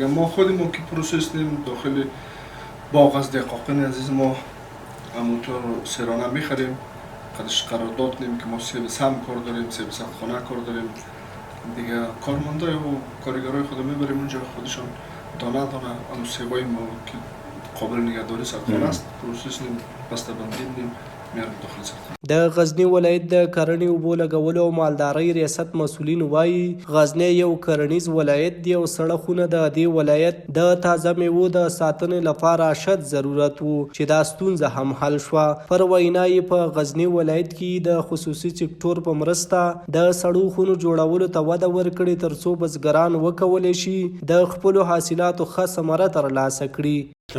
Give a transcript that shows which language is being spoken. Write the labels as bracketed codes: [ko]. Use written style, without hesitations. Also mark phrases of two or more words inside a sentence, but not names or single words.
[fa] ما خودمون که پروسس نیم داخل باغ از دهقان عزیز ما همونطور سرانه میخریم، قدش قرارداد نیم که ما سیب سم کار داریم، سیب سردخانه کار داریم دیگه. کارمندای و کارگرای خود میبریم اونجا، خودشان دانه دانه اون سیبای ما که قابل نگهداری سردخانه است پروسس نیم، بسته بندی نیم، [ps] د غزنی ولایت د کرنې اوبو لګولو او مالدارۍ ریاست مسؤلین وایي غزنی یو کرنیز ولایت دی او سړکونه د دې ولایت د تازه میوو د ساتنې لپاره اشد ضرورت وو چې دا ستونزه هم حل شوه. پر وینا یې په غزنی ولایت کې د خصوصي سکتور په مرسته د سړو خونو جوړولو ته وده ورکړې ترڅو بزګران وکولی شي د خپلو حاصلاتو ښه ثمره ترلاسه کړي.